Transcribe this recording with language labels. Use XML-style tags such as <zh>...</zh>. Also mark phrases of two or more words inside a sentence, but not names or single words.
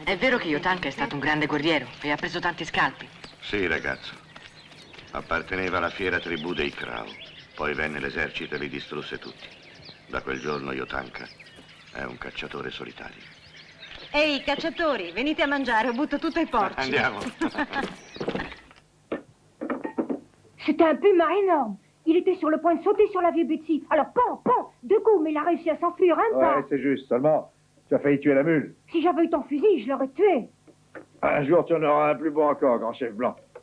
<it>è vero che Yotanka è stato un grande guerriero e ha preso tanti scalpi? Sì, ragazzo. Apparteneva alla fiera tribù dei Crow. Poi venne l'esercito e li distrusse tutti. Da quel giorno Yotanka è un cacciatore solitario. Ehi, cacciatori, venite a mangiare, ho butto tutto ai porci. Andiamo.</it> <fr>C'était un puma énorme. Il était sur le point de sauter sur la vieux Betsy. Alors, pan, pan, 2 coups, mais il a réussi à s'enfuir un pas. Ouais, c'est juste. Seulement, tu as failli tuer la mule. Si j'avais eu ton fusil, je l'aurais tué. Un jour, tu en auras un plus beau encore, grand chef blanc.</fr>